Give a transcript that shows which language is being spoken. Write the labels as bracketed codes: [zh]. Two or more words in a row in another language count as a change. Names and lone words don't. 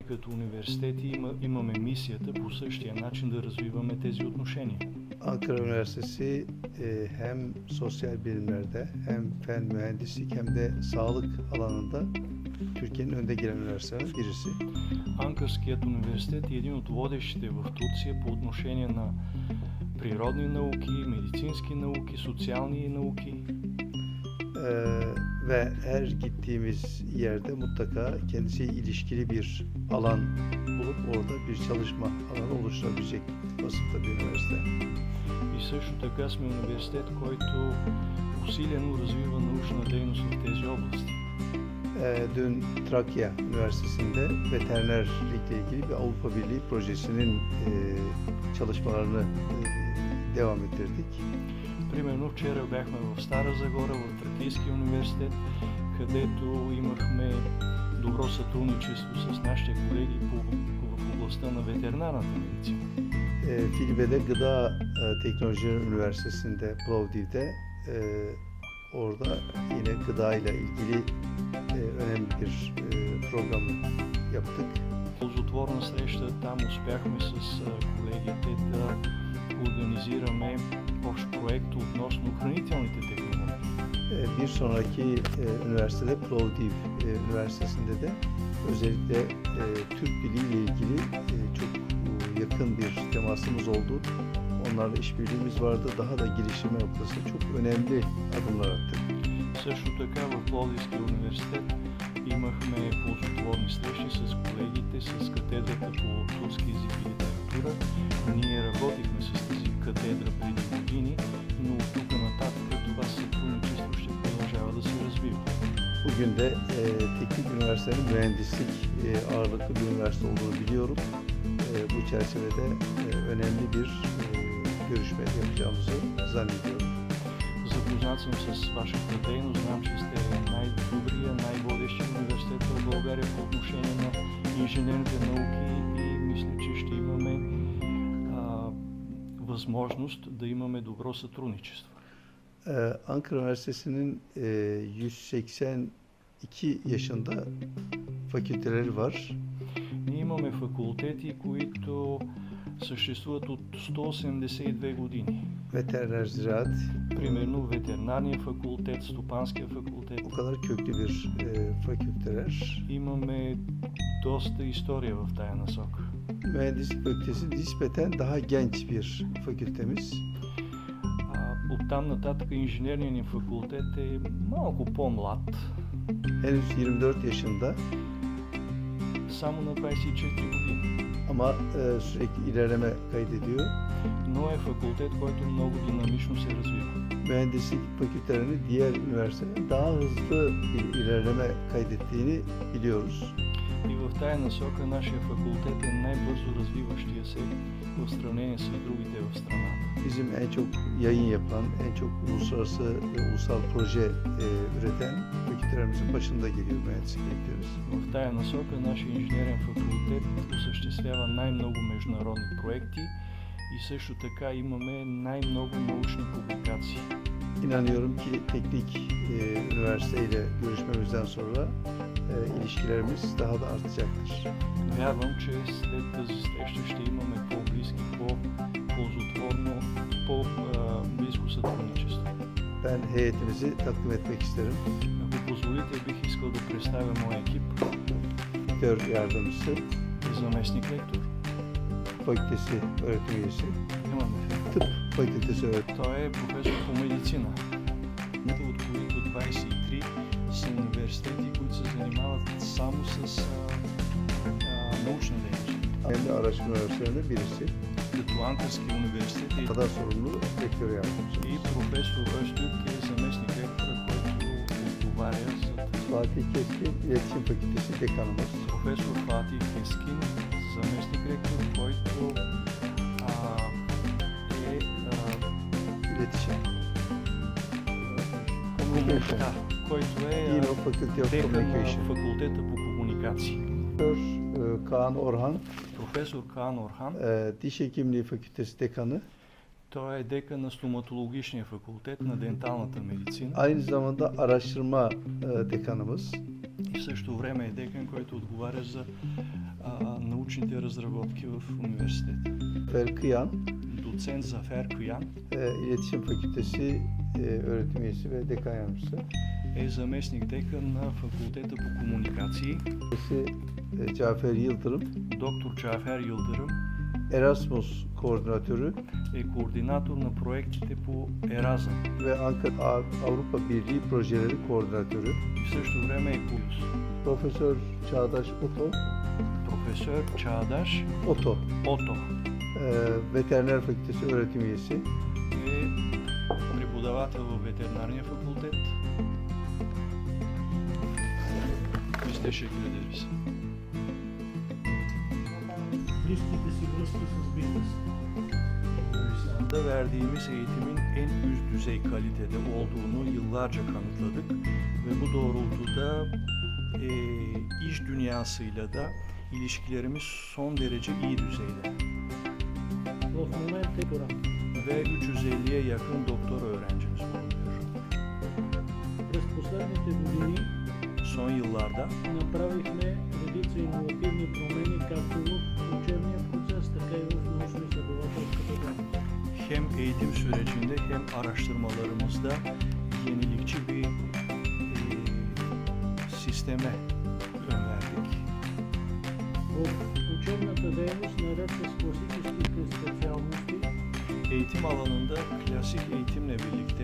[bg] Като университети имаме мисията по същия начин да развиваме тези отношения. [tr] Ankara Üniversitesi hem sosyal bilimlerde hem fen mühendislik hem de sağlık alanında Türkiye'nin önde gelen üniversitelerden birisi. [bg] Анкарският университет е един от водещите в Турция по отношение на природни науки, медицински науки, sosyalni nауки. [tr] Ve her gittiğimiz yerde mutlaka kendisiyle ilişkili bir alan bulup orada bir çalışma alanı oluşturabilecek vasıfta bir üniversite. [bg] И също така сме университет, който усилено развива научна дейност в тези области. [tr] Dün Trakya Üniversitesi'nde veterinerlikle ilgili bir Avrupa Birliği projesinin çalışmalarını devam ettirdik. [bg] Примерно вчера бяхме в Стара Загора, в Тракийския университет, където имахме добро сътрудничество с нашите колеги в областта на ветеринарната медицина. [tr] Filbe'de Gıda Teknolojileri Üniversitesi'nde, Plovdiv'de orada yine gıda ile ilgili önemli bir program yaptık. [bg] Ползотворна среща, там успяхме с колегите да организираме общ проект относно хранителните технологии. [tr] Bir sonraki üniversitede Plovdiv Üniversitesi'nde de özellikle Türk Dili ile ilgili çok yakın bir temasımız oldu. Onlarla işbirliğimiz vardı. Daha da geliştirme noktasında çok önemli adımlar attık. [bg] Също така в Пловдивския университет имахме ползотворни срещи с колегите с катедрата по турски език и литература. Ние работихме с тази катедра преди години, но от тук нататък това сътрудничество ще продължава да се развива. [tr] Bugün de teknik üniversitenin mühendislik ağırlıklı bir üniversite olduğunu biliyorum. Bu çerçevede önemli bir görüşme yapacağımızı zannediyorum. [bg] Запознат съм с вашата дейност, знам, че сте най-добрия, най-водещи университет в България по отношение на инженерните науки и мисля, че ще имаме възможност да имаме добро сътрудничество. [tr] Ankara Üniversitesi'nin 182 yaşında fakülteleri var. [bg] Ние имаме факултети, които съществуват от 182 години. [tr] Veteriner ziraat. [bg] Примерно ветеринарния факултет, стопанския факултет. [tr] O kadar köklü bir fakülteler. [bg] Имаме доста история в тая насока. [tr] Mühendislik fakültesi nispeten daha genç bir fakültemiz. [bg] Оттам нататък инженерният ни факултет е малко по-млад. [tr] Henüz 24 yaşında. [bg] Само на 24 години. [tr] Ama sürekli ilerleme kaydediyor. [bg] Но е факултет, който много динамично се развива. [tr] Mühendislik fakültelerinin diğer üniversitelerin daha hızlı bir ilerleme kaydettiğini biliyoruz. [bg] И в тая насока нашия факултет е най-бързо развиващия се в сравнение с другите в страната. [tr] Bizim en çok yayın yapan, en çok uluslararası ve ulusal proje üreten fakültelerimizin başında geliyor mühendislik fakültemiz. [bg] В тая насока нашия инженерен факултет осъществява най-много международни проекти и също така имаме най-много научни публикации. [tr] İnanıyorum ki teknik üniversiteyle görüşmemizden sonra ilişkilerimiz daha da artacaktır. [bg] Вярвам, че след тази среща ще имаме по-близки, по-ползотворно, по-близко сътрудничество. [tr] Ben heyetimizi takdim etmek isterim. [bg] Ако позволите, бих искал да представя моя екип. [tr] Rektör yardımcısı, [bg] Заместник-ректор. [tr] fakültesi öğretim üyesi, [bg] Имаме [tr] tıp fakültesi öğretim. [bg] Той е професор по медицина, от които 23 са университети, които се занимават само с научна дейност. [tr] Kendi araştırma üniversitelerinden birisi. [bg] Като Анкарски университет [tr] Kadar sorumlu rektör yardımcısı. [bg] и професор Öztürk е заместник-ректора, който отговаря за [tr] Fatih Keskin, İletişim Fakültesi dekanımız. [bg] професор Фатих Кескин, заместник-ректор, който е [tr] İletişim. [bg] който е [tr] Yine o [en] Faculty of [bg] декан на [en] Communication. [bg] факултета по комуникации. [tr] Profesör Kaan Orhan, [bg] Професор Kaan Orhan, [tr] Diş Hekimliği Fakültesi dekanı. [bg] той е декан на стоматологичния факултет на денталната медицина [tr] Aynı zamanda araştırma dekanımız. [bg] и в същото време е декан, който отговаря за научните разработки в университета. [tr] Zafer Kıyan, [bg] Доцент Зафер Куян [tr] İletişim Fakültesi öğretim üyesi ve dekan yardımcısı. [bg] е заместник-декан на факултета по комуникации. [tr] Cafer Yıldırım, [bg] Доктор Джафер Йылдырым [tr] Erasmus koordinatörü [bg] е координатор на проектите по Еразъм [tr] ve Ankara Avrupa Birliği projeleri koordinatörü. [bg] и в същото време е Куюс. [tr] Profesör Çağdaş [bg] Професор Чаадаш [tr] Oto, [bg] Ото [tr] Veteriner Fakültesi öğretim üyesi. [bg] е преподавател в ветеринарния факултет. [tr] Biz teşekkür ederiz. [bg] Близките си връзки с бизнеса. [tr] Da verdiğimiz eğitimin en üst düzey kalitede olduğunu yıllarca kanıtladık ve bu doğrultuda iş dünyasıyla da ilişkilerimiz son derece iyi düzeyde. [bg] В момента е това. [tr] Ve 350'ye yakın doktor öğrencimiz bulunuyor. [bg] През последните години [tr] Son yıllarda [bg] направихме редица иновативни промени както в учебния процес, така и в научно-изследователската дейност. [tr] hem eğitim sürecinde hem araştırmalarımızda yenilikçi bir sisteme ön verdik. [bg] В учебната дейност, наред с класическите специалности, [tr] Eğitim alanında klasik eğitimle birlikte